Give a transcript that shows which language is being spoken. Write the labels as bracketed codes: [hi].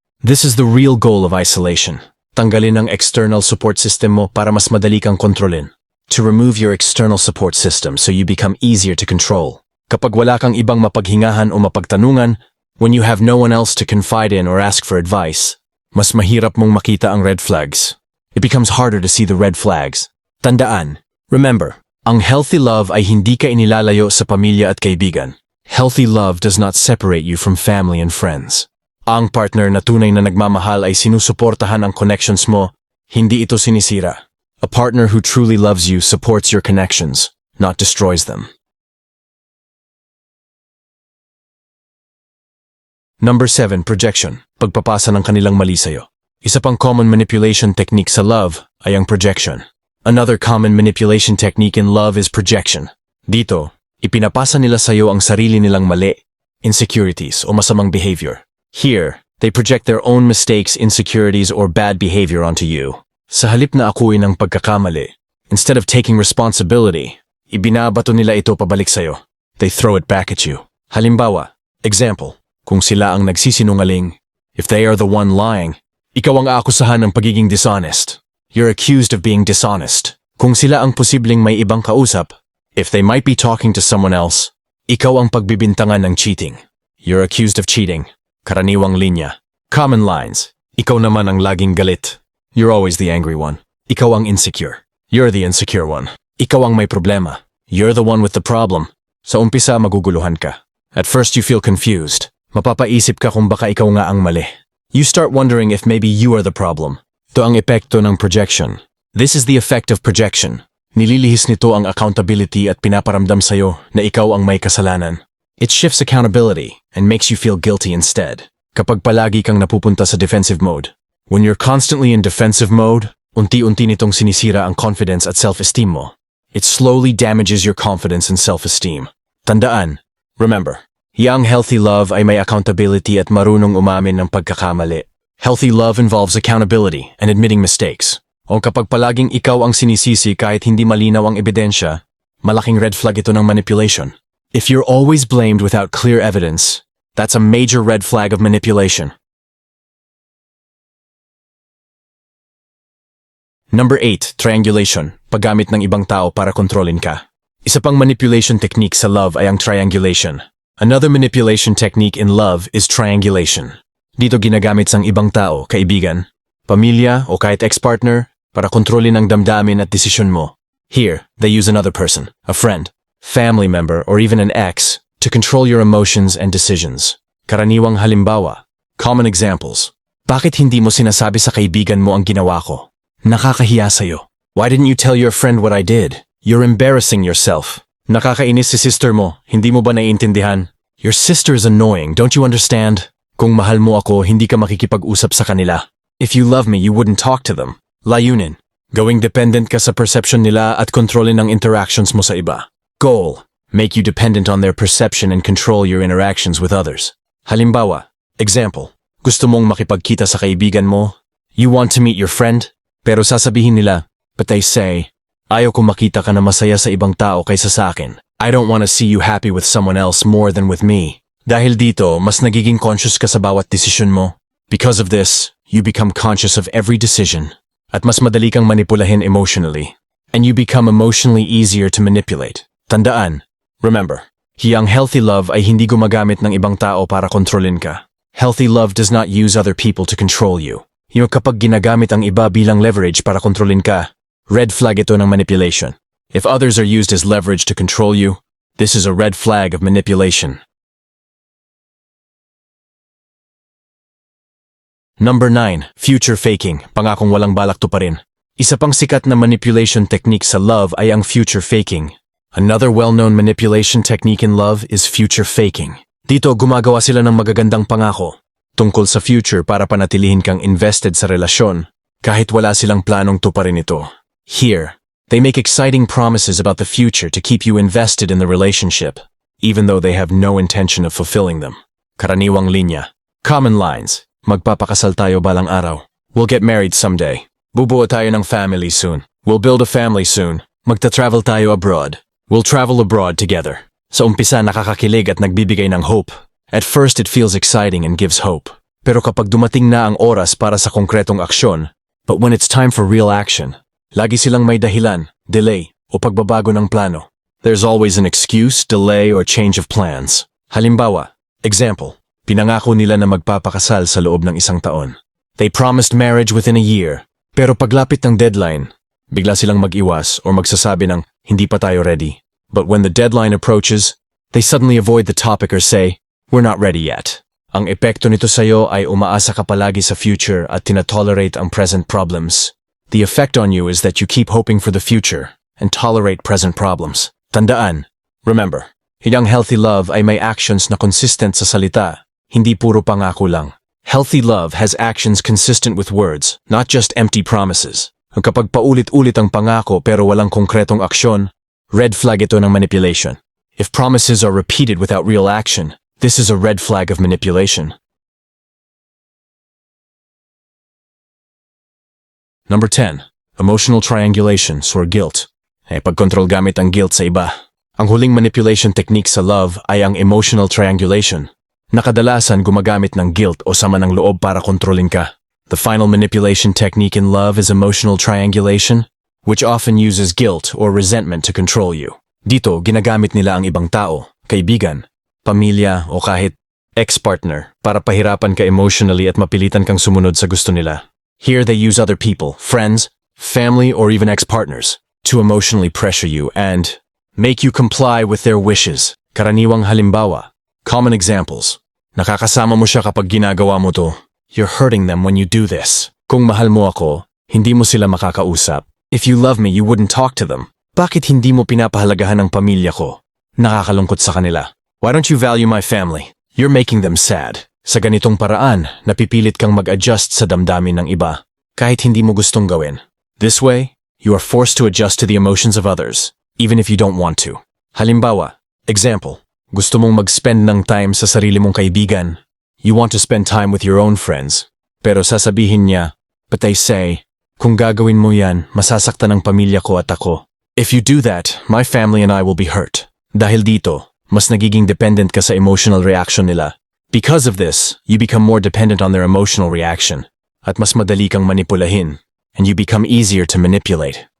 [en] This is the real goal of isolation. [tl] Tanggalin ang external support system mo para mas madali kang kontrolin. [en] To remove your external support system so you become easier to control. [tl] Kapag wala kang ibang mapaghingahan o mapagtanungan, [en] when you have no one else to confide in or ask for advice, [tl] mas mahirap mong makita ang red flags. [en] It becomes harder to see the red flags. [tl] Tandaan, remember, ang healthy love ay hindi ka inilalayo sa pamilya at kaibigan. [en] Healthy love does not separate you from family and friends. [tl] Ang partner na tunay na nagmamahal ay sinusuportahan ang connections mo, hindi ito sinisira. [en] A partner who truly loves you supports your connections, not destroys them. Number 7. Projection. [tl] Pagpapasa ng kanilang mali sa'yo. Isa pang common manipulation technique sa love ay ang projection. [en] Another common manipulation technique in love is projection. [tl] Dito, ipinapasa nila sa iyo ang sarili nilang mali, insecurities, o masamang behavior. [en] Here, they project their own mistakes, insecurities, or bad behavior onto you. [tl] Sa halip na akuin ang pagkakamali, [en] instead of taking responsibility, [tl] ibinabato nila ito pabalik sa iyo. [en] They throw it back at you. Halimbawa, example, [tl] kung sila ang nagsisinungaling, [en] if they are the one lying, [tl] ikaw ang aakusahan ng pagiging dishonest. [en] You're accused of being dishonest. [tl] Kung sila ang posibleng may ibang kausap, [en] if they might be talking to someone else, [tl] ikaw ang pagbibintangan ng cheating. [en] You're accused of cheating. [tl] Karaniwang linya. [en] Common lines. [tl] Ikaw naman ang laging galit. [en] You're always the angry one. [tl] Ikaw ang insecure. [en] You're the insecure one. [tl] Ikaw ang may problema. [en] You're the one with the problem. [tl] Sa umpisa, maguguluhan ka. [en] At first, you feel confused. [tl] Mapapaisip ka kung baka ikaw nga ang mali. [en] You start wondering if maybe you are the problem. [tl] Ito ang epekto ng projection. [en] This is the effect of projection. [tl] Nililihis nito ang accountability at pinaparamdam sa'yo na ikaw ang may kasalanan. [en] It shifts accountability and makes you feel guilty instead. [tl] Kapag palagi kang napupunta sa defensive mode. [en] When you're constantly in defensive mode, [tl] unti-unti nitong sinisira ang confidence at self-esteem mo. [en] It slowly damages your confidence and self-esteem. [tl] Tandaan, remember, young healthy love ay may accountability at marunong umamin ng pagkakamali. [en] Healthy love involves accountability and admitting mistakes. [tl] O kapag palaging ikaw ang sinisisi kahit hindi malinaw ang ebidensya, malaking red flag ito ng manipulation. [en] If you're always blamed without clear evidence, that's a major red flag of manipulation. Number 8. Triangulation. [tl] Paggamit ng ibang tao para kontrolin ka. Isa pang manipulation technique sa love ay ang triangulation. [en] Another manipulation technique in love is triangulation. [tl] Dito ginagamit sang ibang tao, kaibigan, pamilya o kahit ex-partner para kontrolin ang damdamin at desisyon mo. [en] Here, they use another person, a friend, family member, or even an ex to control your emotions and decisions. [tl] Karaniwang halimbawa, [en] common examples. [tl] Bakit hindi mo sinasabi sa kaibigan mo ang ginawa ko? Nakakahiya sa'yo. [en] Why didn't you tell your friend what I did? You're embarrassing yourself. [tl] Nakakainis si sister mo, hindi mo ba naiintindihan? [en] Your sister is annoying, don't you understand? [tl] Kung mahal mo ako, hindi ka makikipag-usap sa kanila. [en] If you love me, you wouldn't talk to them. [tl] Layunin. Gawing dependent ka sa perception nila at kontrolin ang interactions mo sa iba. Goal. [en] Make you dependent on their perception and control your interactions with others. [tl] Halimbawa, example. Gusto mong makipagkita sa kaibigan mo? [en] You want to meet your friend? [tl] Pero sasabihin nila, [en] but they say, [tl] ayaw ko makita ka na masaya sa ibang tao kaysa sa akin. [en] I don't want to see you happy with someone else more than with me. [tl] Dahil dito, mas nagiging conscious ka sa bawat desisyon mo. [en] Because of this, you become conscious of every decision. [tl] At mas madali kang manipulahin emotionally. [en] And you become emotionally easier to manipulate. [tl] Tandaan, remember, ang healthy love ay hindi gumagamit ng ibang tao para kontrolin ka. [en] Healthy love does not use other people to control you. [tl] Yung kapag ginagamit ang iba bilang leverage para kontrolin ka, red flag ito ng manipulation. [en] If others are used as leverage to control you, this is a red flag of manipulation. Number 9. Future faking. [tl] Pangakong walang balak tuparin. Isa pang sikat na manipulation technique sa love ay ang future faking. [en] Another well-known manipulation technique in love is future faking. [tl] Dito gumagawa sila ng magagandang pangako tungkol sa future para panatilihin kang invested sa relasyon kahit wala silang planong tuparin ito. [en] Here, they make exciting promises about the future to keep you invested in the relationship, even though they have no intention of fulfilling them. [tl] Karaniwang linya. [en] Common lines. [tl] Magpapakasal tayo balang araw. [en] We'll get married someday. [tl] Bubuo tayo ng family soon. [en] We'll build a family soon. [tl] Magta-travel tayo abroad. [en] We'll travel abroad together. [tl] Sa umpisa nakakakilig at nagbibigay ng hope. [en] At first it feels exciting and gives hope. [tl] Pero kapag dumating na ang oras para sa konkretong aksyon, [en] but when it's time for real action, [tl] lagi silang may dahilan, delay, o pagbabago ng plano. [en] There's always an excuse, delay, or change of plans. [tl] Halimbawa, example, pinangako nila na magpapakasal sa loob ng 1 taon. [en] They promised marriage within a year, [tl] pero paglapit ng deadline, bigla silang mag-iwas o magsasabi ng hindi pa tayo ready. [en] But when the deadline approaches, they suddenly avoid the topic or say, we're not ready yet. [tl] Ang epekto nito sa'yo ay umaasa ka palagi sa future at tinatolerate ang present problems. [en] The effect on you is that you keep hoping for the future and tolerate present problems. [tl] Tandaan, remember, ang healthy love ay may actions na consistent sa salita, hindi puro pangako lang. [en] Healthy love has actions consistent with words, not just empty promises. [tl] Ang kapag paulit-ulit ang pangako pero walang konkretong aksyon, red flag ito ng manipulation. [en] If promises are repeated without real action, this is a red flag of manipulation. Number 10. Emotional triangulation or guilt. [tl] Pagkontrol gamit ang guilt sa iba. Ang huling manipulation technique sa love ay ang emotional triangulation. Nakadalasan gumagamit ng guilt o sama ng loob para kontrolin ka. [en] The final manipulation technique in love is emotional triangulation, which often uses guilt or resentment to control you. [tl] Dito, ginagamit nila ang ibang tao, kaibigan, pamilya o kahit ex-partner para pahirapan ka emotionally at mapilitan kang sumunod sa gusto nila. [en] Here they use other people, friends, family, or even ex-partners to emotionally pressure you and make you comply with their wishes. [tl] Karaniwang halimbawa, [en] common examples. [tl] Nakakasama mo siya kapag ginagawa mo to. [en] You're hurting them when you do this. [tl] Kung mahal mo ako, hindi mo sila makakausap. [en] If you love me, you wouldn't talk to them. [tl] Bakit hindi mo pinapahalagahan ang pamilya ko? Nakakalungkot sa kanila. [en] Why don't you value my family? You're making them sad. [tl] Sa ganitong paraan, napipilit kang mag-adjust sa damdamin ng iba, kahit hindi mo gustong gawin. [en] This way, you are forced to adjust to the emotions of others, even if you don't want to. [tl] Halimbawa, example, gusto mong mag-spend ng time sa sarili mong kaibigan. [en] You want to spend time with your own friends. [tl] Pero sasabihin niya, [en] but they say, [tl] kung gagawin mo yan, masasaktan ang pamilya ko at ako. [en] If you do that, my family and I will be hurt. [tl] Dahil dito, mas nagiging dependent ka sa emotional reaction nila. [en] Because of this, you become more dependent on their emotional reaction, [tl] at mas madali kang manipulahin, [en] and you become easier to manipulate.